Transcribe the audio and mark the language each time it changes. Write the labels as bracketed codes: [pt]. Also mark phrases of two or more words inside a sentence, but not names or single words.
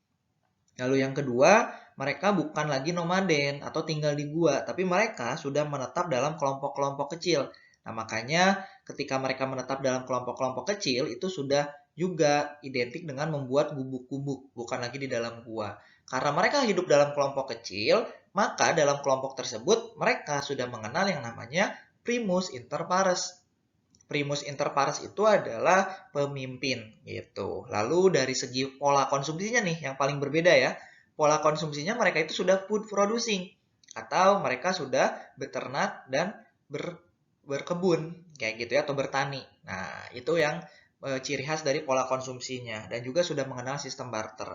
[id] Lalu yang kedua, mereka bukan lagi nomaden atau tinggal di gua, tapi mereka sudah menetap dalam kelompok-kelompok kecil. Nah, makanya ketika mereka menetap dalam kelompok-kelompok kecil, itu sudah juga identik dengan membuat gubuk-gubuk, bukan lagi di dalam gua. Karena mereka hidup dalam kelompok kecil, maka dalam kelompok tersebut mereka sudah mengenal yang namanya [la] primus inter pares. Primus inter pares [id] itu adalah pemimpin gitu. Lalu dari segi pola konsumsinya nih yang paling berbeda ya. Pola konsumsinya mereka itu sudah [en] food producing [id] atau mereka sudah beternak dan berkebun kayak gitu ya atau bertani. Nah, itu yang ciri khas dari pola konsumsinya dan juga sudah mengenal sistem barter.